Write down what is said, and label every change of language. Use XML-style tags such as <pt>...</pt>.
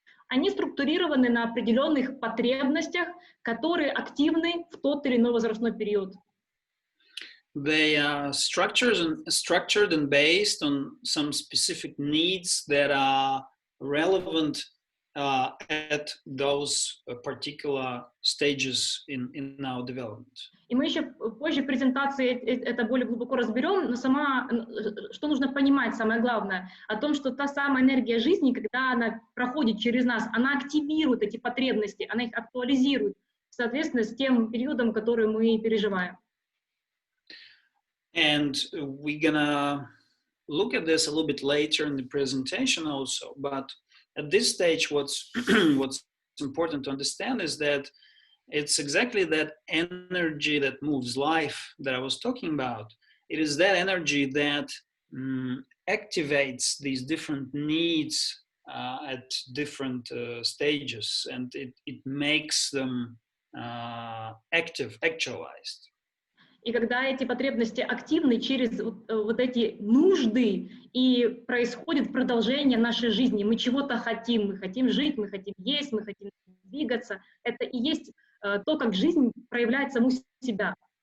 <ru>Они структурированы на определенных потребностях, которые активны в тот или иной возрастной период.</ru> <en>They are structured and based on some specific needs that are relevant at those particular stages in our development.</en> <ru>И мы еще позже в презентации это более глубоко разберем, но что нужно понимать, самое главное, о том, что та самая энергия жизни, когда она проходит через нас, она активирует эти потребности, она их актуализирует, соответственно, с тем периодом, который мы переживаем.</ru> <en>And we're gonna look at this a little bit later in the presentation also, but at this stage, what's important to understand is that it's exactly that energy that moves life that I was talking about. It is that energy that activates these different needs at different stages, and it makes them actualized.</en> <ru>И когда эти потребности активны через вот эти нужды, и происходит продолжение нашей жизни, мы чего-то хотим, мы хотим жить, мы хотим есть, мы хотим двигаться, это и есть то, как жизнь проявляет саму себя.</ru>